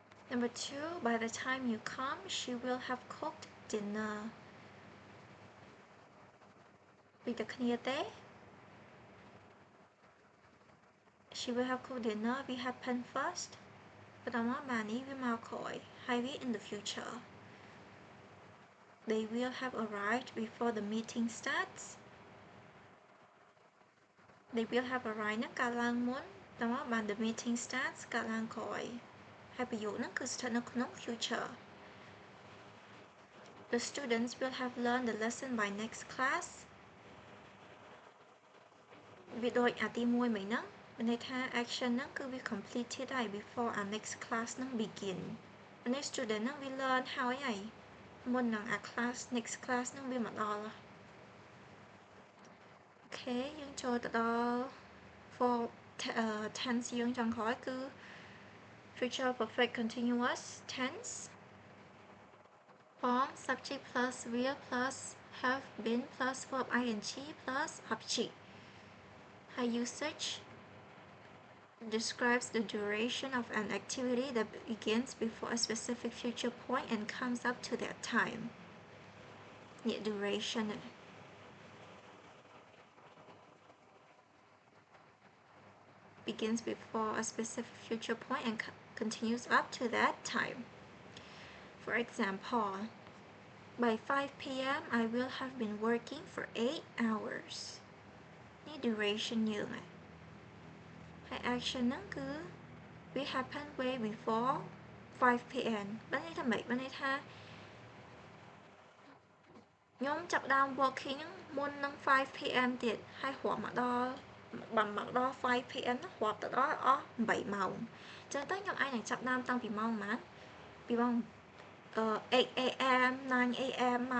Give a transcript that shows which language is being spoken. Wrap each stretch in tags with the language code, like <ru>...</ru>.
<en>Number 2, by the time you come, she will have cooked dinner.</en> <km>ពីតែគ្នាទេ</km> <en>She will have cooked dinner</en> <km>វា happen first បន្តមកបាននេះវាមកក្រោយហើយវា</km> <en>in the future. They will have arrived before the meeting starts. They will have arrived</en> <km>ហ្នឹងកើតឡើងមុនបន្តមកបាន</km> <en>the meeting starts</en> <km>កើតឡើងក្រោយហើយប្រយោគហ្នឹងគឺស្ថិតនៅក្នុង future.</km> <en>The students will have learned the lesson by next class.</en> <km>វាដូចអាទី1មិញហ្នឹងមានន័យថា action ហ្នឹងគឺវា completed ហើយ</km> <en>before our next class</en> <km>ហ្នឹង begin អានេះ student ហ្នឹងវា learn ហើយមុននឹងអា class next class ហ្នឹងវាមកដល់ អូខេយើងចូលទៅដល់</km> <en>for tense យើងចុងក្រោយគឺ future perfect continuous tense form subject plus will plus have been plus verb ing plus object high usage describes the duration of an activity that begins before a specific future point and comes up to that time. Yeah, duration begins before a specific future point and continues up to that time. For example, by 5 p.m. I will have been working for 8 hours. The duration</en> <km>យើងហើយ action ហ្នឹងគឺ</km> <en>we happen way before 5 p.m.</en> <km>បានន័យថាម៉េចបានន័យថាខ្ញុំចាប់ដើម working ហ្នឹងមុននឹង5 p.m. ទៀតហើយរាប់មកដល់5 p.m. ហ្នឹងរាប់ទៅដល់អស់8ម៉ោងអញ្ចឹងទៅខ្ញុំអាចនឹងចាប់ដើមតាំងពីម៉ោងប៉ុន្មានពីម៉ោង8 a.m. 9 a.m.</km>